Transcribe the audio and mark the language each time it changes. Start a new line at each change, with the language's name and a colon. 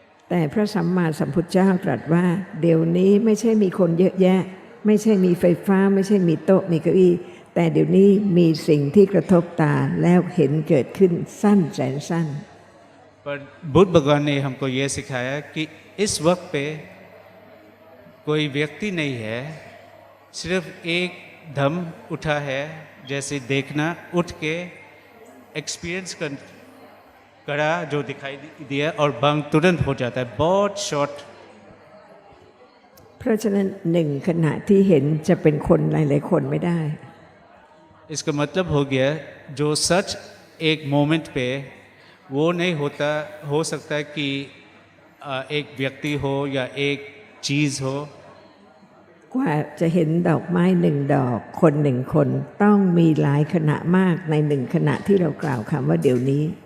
Thai: แต่พระสัมมาสัมพุทธเจ้าตรัสว่า เดี๋ยวนี้ไม่ใช่มีคนเยอะแยะ ไม่ใช่มีไฟฟ้าไม่ใช่มีโต๊ะมีเก้าอี้แต่เดี๋ยวนี้มีสิ่งที่กระทบตาแล้วเห็นเกิดขึ้นสั้นแสนสั้น
Hindi: पर बुद्ध भगवान ने हमको ये सिखाया कि इस वक्त पे कोई व्यक्ति नहीं है, सिर्फ एक दम उठा है, जैसे देखना उठ के एक्सपीरियंस करा जो दिखाई दिया और भंग तुरंत हो जाता है, बहुत शॉर्ट।
Thai: เพราะฉะนั้นหนึ่งขณะที่เห็นจะเป็นคนหลายๆคนไม่ได้
Hindi: इसका मतलब हो गया जो सच एक मोमेंट पे वो नहीं होता, हो सकता है कि एक व्यक्ति हो या एक चीज़ हो।
Thai: กว่าจะเห็นดอกไม้หนึ่งดอกคนหนึ่งคนต้องมีหลายขณะมากในหนึ่งขณะที่เรากล่าวคำว่าเดี๋ยวนี้